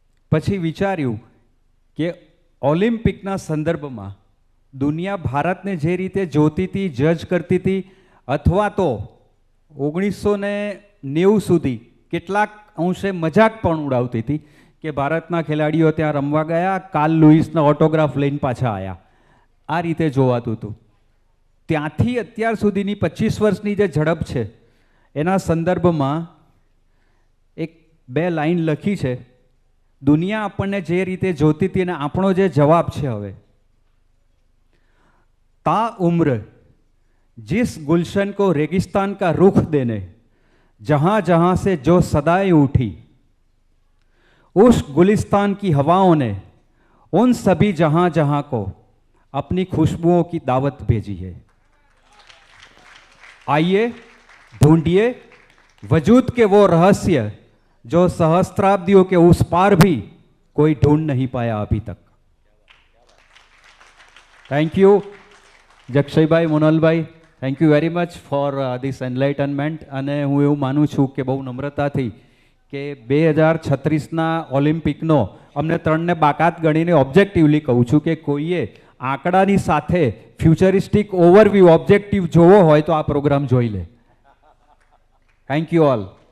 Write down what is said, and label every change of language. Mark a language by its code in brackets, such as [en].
[gu] પછી વિચાર્યું કે ઓલિમ્પિકના સંદર્ભમાં દુનિયા ભારતને જે રીતે જોતી હતી, જજ કરતી હતી, અથવા તો 1990 સુધી કેટલાક અંશે મજાક પણ ઉડાવતી હતી કે ભારતના ખેલાડીઓ ત્યાં રમવા ગયા, કાર્લ લુઈસના ઓટોગ્રાફ લઈને પાછા આવ્યા, આ રીતે જોવાતું હતું. ત્યાંથી અત્યાર સુધીની 25 વર્ષની જે ઝડપ છે એના સંદર્ભમાં બે લાઈન લખી છે. દુનિયા આપણને જે રીતે જોતી હતી અને આપણો જે જવાબ છે હવે, [hi] તા ઉમ્ર जिस गुलशन को रेगिस्तान का रुख देने जहां जहां से जो सदाएं उठी, उस गुलिस्तान की हवाओं ने उन सभी जहां जहां को अपनी खुशबुओं की दावत भेजी है. आइए ढूंढिए वजूद के वो रहस्य जो सहस्त्राब्दियों के उस पार भी कोई ढूंढ नहीं पाया अभी तक. [en] Thank you જક્ષયભાઈ, મોનલભાઈ, thank you very much for this enlightenment. [gu] અને હું એવું માનું છું કે બહુ નમ્રતાથી કે 2036ના ઓલિમ્પિકનો અમને ત્રણને બાકાત ગણીને ઓબ્જેક્ટિવલી કહું છું કે કોઈએ આંકડાની સાથે ફ્યુચરિસ્ટિક ઓવરવ્યૂ ઓબ્જેક્ટિવ જોવો હોય તો આ પ્રોગ્રામ જોઈ લે. [en] Thank you all.